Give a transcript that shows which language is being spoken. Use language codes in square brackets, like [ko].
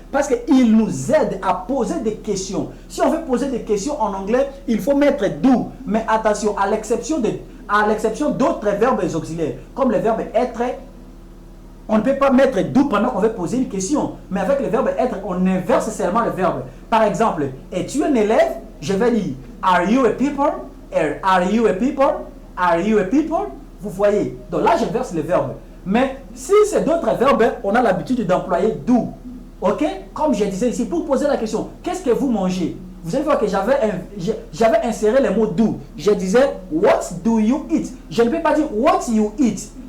[fr] Parce qu'il nous aide à poser des questions. Si on veut poser des questions en anglais, il faut mettre do. Mais attention, à l'exception d'autres verbes auxiliaires, comme le verbe être, on ne peut pas mettre do pendant qu'on veut poser une question. Mais avec le verbe être, on inverse seulement le verbe. Par exemple, es-tu un élève? [en] Je vais dire, are you a people? Are you a people? Are you a people? [fr] Vous voyez, donc là j'inverse le verbe. Mais si c'est d'autres verbes, on a l'habitude d'employer do. Ok? Comme je disais ici, pour poser la question, qu'est-ce que vous mangez? Vous allez voir que j'avais inséré le mot do. Je disais, [en] what do you eat? [fr] Je ne peux pas dire [en] what you eat.